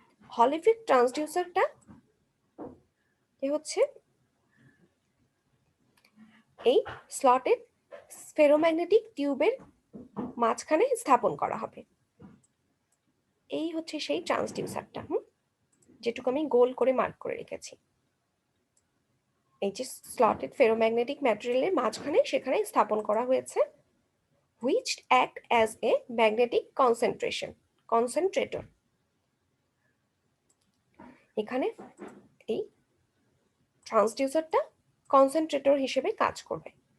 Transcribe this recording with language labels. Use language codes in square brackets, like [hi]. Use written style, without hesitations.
[bn] Hall effect transducerটা হচ্ছে এই slotted ferromagnetic টিউবের মাঝখানে স্থাপন করা হবে। এই হচ্ছে সেই ট্রান্সডিউসারটা, যেটুকু আমি গোল করে মার্ক করে রেখেছি। এই যে স্লটেড ফেরোম্যাগনেটিক ম্যাটেরিয়ালের মাঝখানে সেখানে স্থাপন করা হয়েছে [en] which act as a magnetic concentrator. [bn] এখানে এই ট্রান্সডিউসারটা কনসেন্ট্রেটর হিসেবে কাজ করবে।